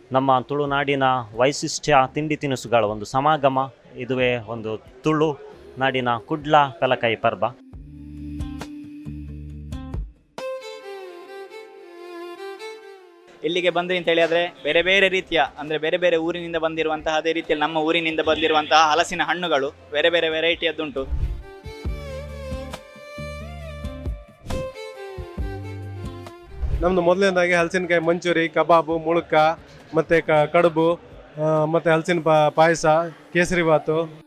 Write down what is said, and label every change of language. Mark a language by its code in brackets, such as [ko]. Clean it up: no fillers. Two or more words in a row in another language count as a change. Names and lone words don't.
[kn] ನಮ್ಮ ತುಳುನಾಡಿನ ವೈಶಿಷ್ಟ್ಯ ತಿಂಡಿ ತಿನಿಸುಗಳ ಒಂದು ಸಮಾಗಮ. ಇದುವೇ ಒಂದು ತುಳು ನಾಡಿನ ಕುಡ್ಲ ಪೆಲಕಾಯಿ ಪರ್ಬ. ಇಲ್ಲಿಗೆ ಬಂದ್ರಿ ಅಂತ ಹೇಳಿದ್ರೆ ಬೇರೆ ಬೇರೆ ರೀತಿಯ ಅಂದರೆ ಬೇರೆ ಬೇರೆ ಊರಿನಿಂದ ಬಂದಿರುವಂತಹ, ಅದೇ ರೀತಿಯಲ್ಲಿ ನಮ್ಮ ಊರಿನಿಂದ ಬಂದಿರುವಂತಹ ಹಲಸಿನ ಹಣ್ಣುಗಳು ಬೇರೆ ಬೇರೆ ವೆರೈಟಿಯದ್ದುಂಟು. ನಮ್ಮದು ಮೊದಲನೇದಾಗಿ ಹಲಸಿನಕಾಯಿ ಮಂಚೂರಿ, ಕಬಾಬು, ಮುಳುಕ, ಮತ್ತು ಕಡುಬು, ಮತ್ತು ಹಲಸಿನ ಪಾಯಸ, ಕೇಸರಿ ಬಾತು.